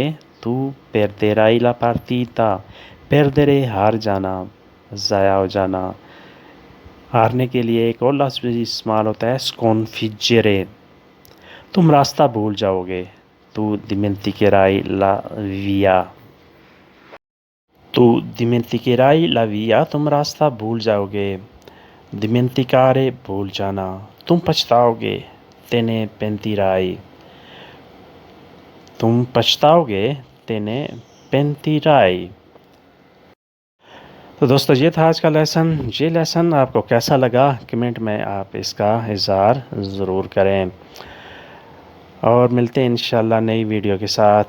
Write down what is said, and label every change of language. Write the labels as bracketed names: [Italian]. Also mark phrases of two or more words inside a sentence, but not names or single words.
[Italian] Tu perderai la partita। Perdere [Hindi] हार जाना, ज़ाया हो जाना। हारने के लिए एक और लफ्ज़ भी इस्तेमाल होता है sconfiggere। तुम रास्ता भूल जाओगे। [Italian] Tu dimenticherai la via। Tu dimenticherai la via। [Hindi] तुम रास्ता भूल जाओगे। Dimenticare भूल जाना। तुम पछताओगे। [Italian] Te ne pentirai। [Hindi] तुम पछताओगे। [Italian] Te ne pentirai। [Hindi] तो दोस्तों ये था आज का लेसन। ये लेसन आपको कैसा लगा कमेंट में आप इसका इज़हार ज़रूर करें और मिलते हैं इंशाल्लाह नई वीडियो के साथ।